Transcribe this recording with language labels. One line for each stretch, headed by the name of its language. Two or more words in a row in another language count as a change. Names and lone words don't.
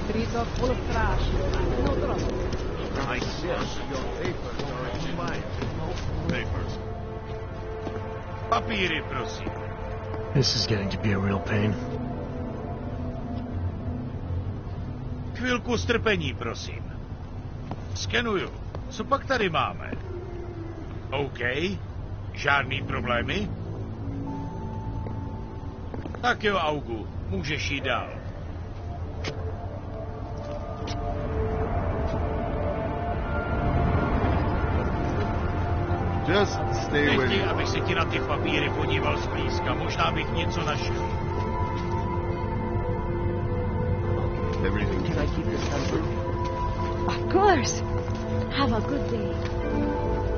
English: bags are full of trash. No trouble. I guess your papers are expired. Papers.
Czech: Papíry, prosím.
English: This is getting to be a real pain.
Czech: Chvilku strpení, prosím. Skenuju. Co pak tady máme? OK. Žádný problémy? Tak jo, Augu. Můžeš jít dál.
English: Just stay with
Czech: Nechtěj,
English: me.
Czech: abych se ti na ty papíry podíval zblízka. Možná bych něco našel.
English: Everything. Can I keep this number? Of course. Have a good day.